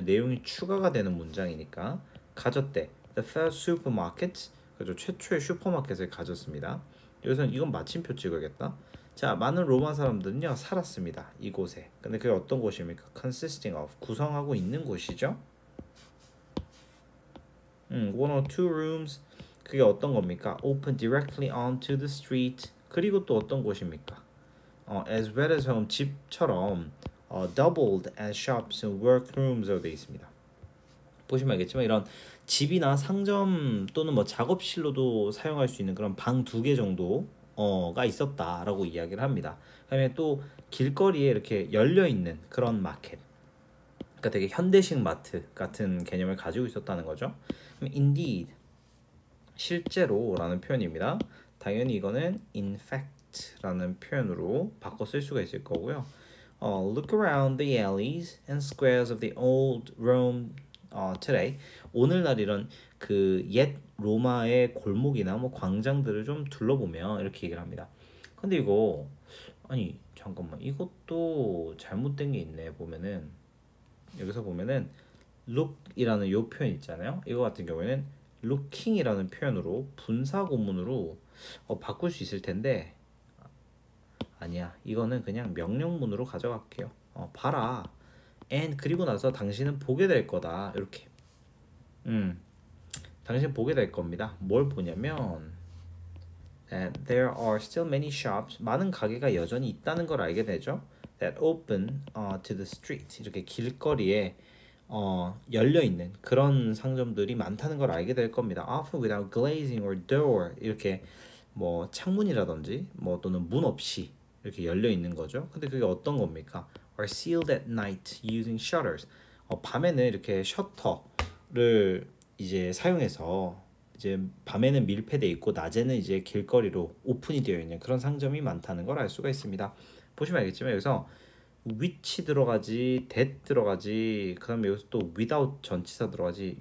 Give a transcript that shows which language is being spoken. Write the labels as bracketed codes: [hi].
[ko] 내용이 추가가 되는 문장이니까 가졌대. [en] The first supermarket, [ko] 그죠? 최초의 슈퍼마켓을 가졌습니다. 여기서는 이건 마침표 찍어야겠다. 자, 많은 로마 사람들은요 살았습니다. 이곳에. 근데 그게 어떤 곳입니까? [en] consisting of, [ko] 구성하고 있는 곳이죠. [en] one or two rooms, [ko] 그게 어떤 겁니까? [en] open directly onto the street. [ko] 그리고 또 어떤 곳입니까? [en] as well as home, [ko] 집처럼 [en] doubled as shops and workrooms [ko] 되어 있습니다. 보시면 알겠지만 이런 집이나 상점 또는 뭐 작업실로도 사용할 수 있는 그런 방 2개 정도가 있었다라고 이야기를 합니다. 그다음에 또 길거리에 이렇게 열려 있는 그런 마켓, 그러니까 되게 현대식 마트 같은 개념을 가지고 있었다는 거죠. [en] Indeed, [ko] 실제로라는 표현입니다. 당연히 이거는 [en] in fact [ko] 라는 표현으로 바꿔 쓸 수가 있을 거고요. [en] Look around the alleys and squares of the old Rome today. [ko] 오늘날 이런 그 옛 로마의 골목이나 뭐 광장들을 좀 둘러보면 이렇게 얘기를 합니다. 근데 이거 아니 잠깐만, 이것도 잘못된 게 있네. 보면은 여기서 보면은 look이라는 요 표현 있잖아요. 이거 같은 경우에는 looking이라는 표현으로 분사 구문으로 바꿀 수 있을 텐데 아니야. 이거는 그냥 명령문으로 가져갈게요. 봐라. and 그리고 나서 당신은 보게 될 거다. 이렇게. 당신 보게 될 겁니다. 뭘 보냐면 [en] that there are still many shops. [ko] 많은 가게가 여전히 있다는 걸 알게 되죠. [en] that open to the street. [ko] 이렇게 길거리에 열려 있는 그런 상점들이 많다는 걸 알게 될 겁니다. [en] Often without glazing or door. [ko] 이렇게 뭐 창문이라든지 뭐 또는 문 없이 이렇게 열려 있는 거죠. 근데 그게 어떤 겁니까? [en] Are sealed at night using shutters. [ko] 밤에는 이렇게 셔터를 이제 사용해서 이제 밤에는 밀폐돼 있고 낮에는 이제 길거리로 오픈이 되어 있는 그런 상점이 많다는 걸 알 수가 있습니다. 보시면 알겠지만 여기서 which 들어가지, that 들어가지, 그다음에 여기서 또 without 전치사 들어가지.